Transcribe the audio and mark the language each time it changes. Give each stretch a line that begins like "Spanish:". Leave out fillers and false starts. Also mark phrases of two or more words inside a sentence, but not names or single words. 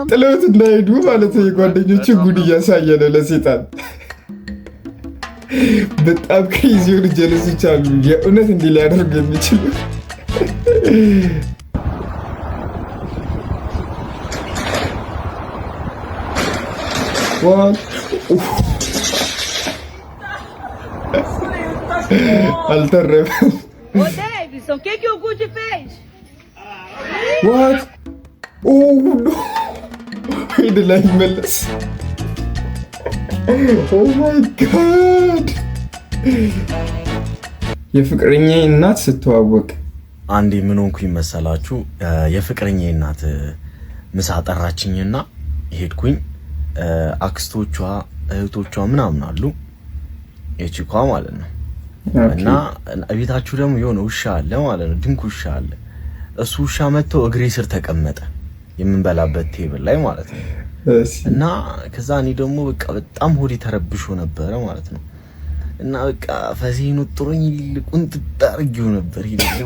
Amharic: ጥለውት እንዳይሄዱ ማለት ነው። የጓደኞቹ ጉድ እያሳየ ነው ለሰይጣን። በጣም ክሬዚ የሆኑ ጀለሶች አሉ የእውነት እንዲህ ሊያደርጉ የሚችሉ። አልተረፈም።
Portuguese: Davidson, o que o Gucci fez?
English: What? Oh no! Wait till I መለስ። Oh my god!
Amharic: የፍቅረኛ እናት ስትዋወቅ አንዴ ምን ሆንኩኝ መሰላችሁ? የፍቅረኛ እናት ምሳ ጠራችኝና ሄድኩኝ። አክስቶቿ እህቶቿ ምናምን አሉ የቺኳ ማለት ነው። እና ቤታችሁ ደግሞ የሆነ ውሻ አለ ማለት ነው፣ ድንክ ውሻ አለ። እሱ ውሻ መጥቶ እግሬ ስር ተቀመጠ የምንበላበት ቴብል ላይ ማለት ነው። እና ከዛ እኔ ደግሞ በቃ በጣም ሆዴ ተረብሾ ነበረ ማለት ነው። እና በቃ ፈሲኑ ጥሩኝ ቁንጥጥ አድርጌው ነበር ይልለው